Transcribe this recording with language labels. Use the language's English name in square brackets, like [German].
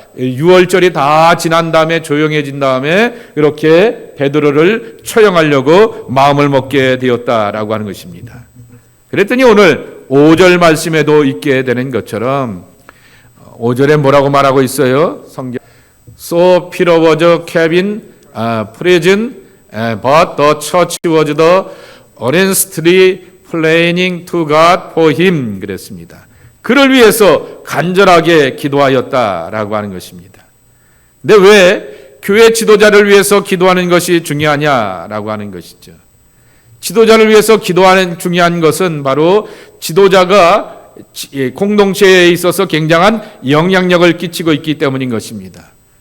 [Korean] 6월절이 다 지난 다음에 조용해진 다음에 이렇게 베드로를 처형하려고 마음을 먹게 되었다라고 하는 것입니다. 그랬더니 오늘 5절 말씀에도 있게 되는 것처럼 5절에 뭐라고 말하고 있어요? 성경. [English] So Peter was kept in prison, but the church was the earnestly praying to God for him. [Korean] 그랬습니다. 그를 위해서 간절하게 기도하였다라고 하는 것입니다. 근데 왜 교회 지도자를 위해서 기도하는 것이 중요하냐라고 하는 것이죠. 지도자를 위해서 기도하는 중요한 것은 바로 지도자가 공동체에 있어서 굉장한 영향력을 끼치고 있기 때문인 것입니다.